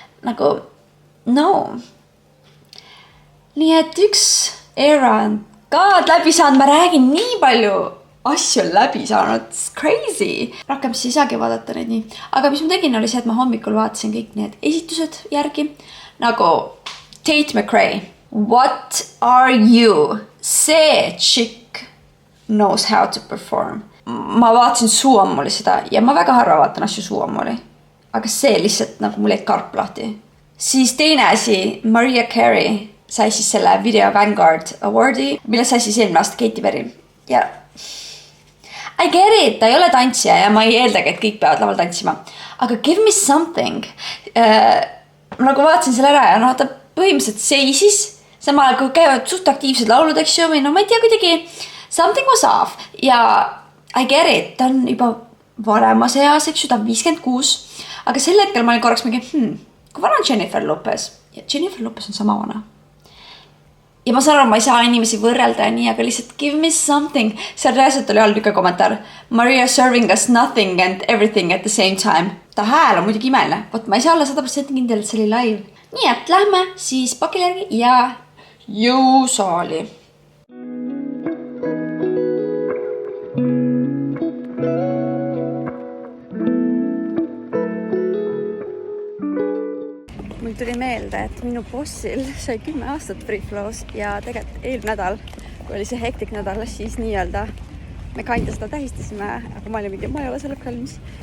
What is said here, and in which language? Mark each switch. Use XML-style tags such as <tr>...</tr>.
<et>Nagu no. Nii et üks era on ka läbi saanud, ma räägin nii palju asju läbi saanud,</et> <en>it's crazy.</en> <et>Rohkem siis ei saagi vaadata neid nii. Aga mis ma tegin oli see, et ma hommikul vaatasin kõik need esitused järgi. Nagu Tate McRae,</et> <en>what are you? See chick knows how to perform.</en> <et>Ma vaatasin Suuammuli seda ja ma väga harva vaatan asju Suuammuli. Aga see lihtsalt nagu mul jäi karp lahti. Siis teine asi, Mariah Carey sai siis selle Video Vanguard Awardi, mille sai siis eelmine aasta Katy Perry. Ja</et> <en>I get it,</en> <et>ta ei ole tantsija ja ma ei eeldagi, et kõik peavad laval tantsima. Aga</et> <en>give me something.</en> <et>Ma nagu vaatasin selle ära ja ta põhimõtteliselt seisis, samal ajal kui käivad suht aktiivsed laulud, eks ju, või no ma ei tea kuidagi,</et> <en>something was off.</en> <et>Ja</et> <en>I get it,</en> <et>ta on juba varemas eas, eks ju, ta on 56. Aga sel hetkel ma olin korraks mingi, kui vana on Jennifer Lopez? Ja Jennifer Lopez on sama vana. Ja ma saan aru, ma ei saa inimesi võrrelda ja nii, aga lihtsalt</et> <en>give me something.</en> <et>Seal reaalselt oli all niisugune kommentaar.</et> <en>Maria serving us nothing and everything at the same time.</en> <et>Ta hääl on muidugi imeline. Võt, ma ei saa olla 100% kindel, et see oli live. Nii et lähme siis pakile järgi ja jõusaali. teate, et minu bossil sai 10 aastat Freeflows ja tegelikult eelmine nädal, kui oli see hektik nädal, siis nii-öelda me kinda seda tähistasime, aga ma ei ole selleks valmis.</et>